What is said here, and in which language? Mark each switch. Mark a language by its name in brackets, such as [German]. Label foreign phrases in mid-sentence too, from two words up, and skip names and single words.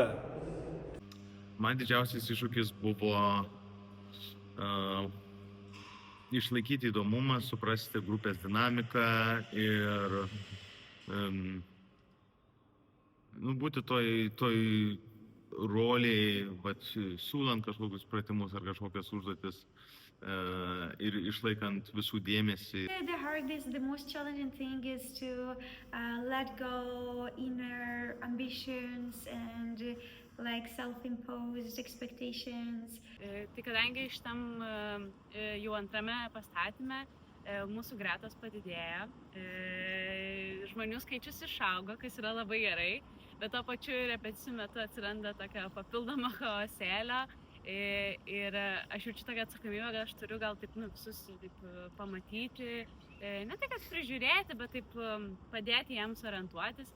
[Lithuanian] Man didžiausias iššūkis buvo išlaikyti įdomumą, suprasti grupės dinamiką ir būti toj roliai, siūlant kažkokius pratimus ar kažkokias užduotis ir išlaikant visų dėmesį. [English] The most challenging thing is to let go inner ambitions and self-imposed expectations. [Lithuanian] Tai kadangi šitam jau antrame pastatyme mūsų gretos padidėjo, žmonių skaičius išaugo, kas yra labai gerai, bet to pačiu repeticijų metu atsiranda tokia papildoma chaosėlio ir aš jaučiu tokią atsakomybę, kad aš turiu gal taip visus taip pamatyti, ne tai kad prižiūrėti, bet taip padėti jiems orientuotis.